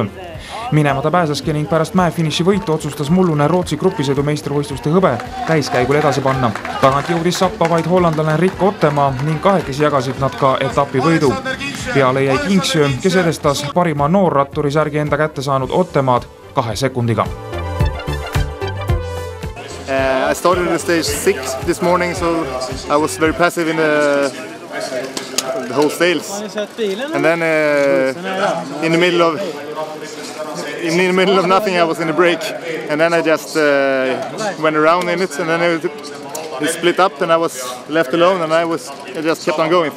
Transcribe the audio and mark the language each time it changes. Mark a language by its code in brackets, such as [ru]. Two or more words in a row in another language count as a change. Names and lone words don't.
[et] Minema ta pääseski ning pärast mäefiniši võitu otsustas mullune Rootsi grupisõidu meistrivõistluste hõbe täiskäigul edasi panna. Tagant jõudis sappa vaid hollandlane Rick Ottemaa ning kahekesi jagasid nad ka etapi võidu. Peale jäi Kingsjö, kes edestas parima noorratturi särgi enda kätte saanud Ottemaad 2 sekundiga. [en] I started in the stage 6 this morning, so I was very passive in the whole sales. And then in the middle of nothing, I was in a break, and then I just went around in it, and then it split up, and I was left alone, and I just kept on going.